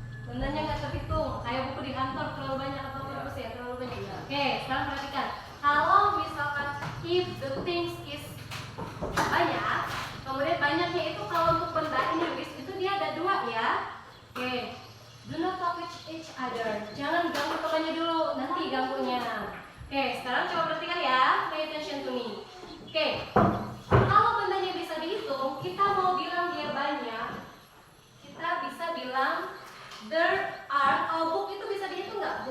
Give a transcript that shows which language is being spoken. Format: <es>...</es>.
<id>bendanya nggak terhitung. Kayak buku di kantor terlalu banyak atau perpus ya terlalu banyak. Oke, sekarang perhatikan. Kalau misalkan</id> <en>if the things is</en> <id>banyak, kemudian banyaknya itu kalau untuk benda Inggris itu dia ada dua ya.</id> <en>Oke, do not talk with each other.</en> <id>Jangan ganggu temannya dulu, nanti ganggunya. Oke, sekarang coba perhatikan ya.</id> <en>Pay attention to me.</en> <id>Oke, kalau bendanya bisa dihitung, kita mau bilang dia banyak, kita bisa bilang there are. Kalau book itu bisa dihitung nggak?</id>